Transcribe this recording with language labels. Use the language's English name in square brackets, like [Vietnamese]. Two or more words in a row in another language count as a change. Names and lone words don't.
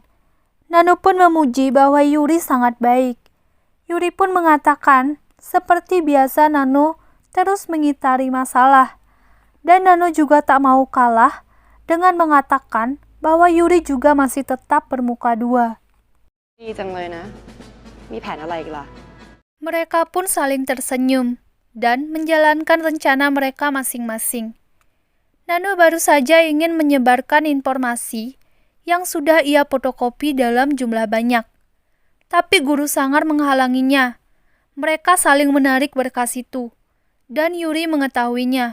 [Indonesian] Nano pun memuji bahwa Yuri sangat baik. Yuri pun mengatakan, seperti biasa Nano terus mengitari masalah. Dan Nano juga tak mau kalah dengan mengatakan bahwa Yuri juga masih tetap bermuka dua. [Thai] ดีจังเลยนะ มีแผนอะไรอีกล่ะ [Indonesian] Mereka pun saling tersenyum dan menjalankan rencana mereka masing-masing. Nano baru saja ingin menyebarkan informasi yang sudah ia fotokopi dalam jumlah banyak. Tapi guru Sangar menghalanginya. Mereka saling menarik berkas itu, dan Yuri mengetahuinya.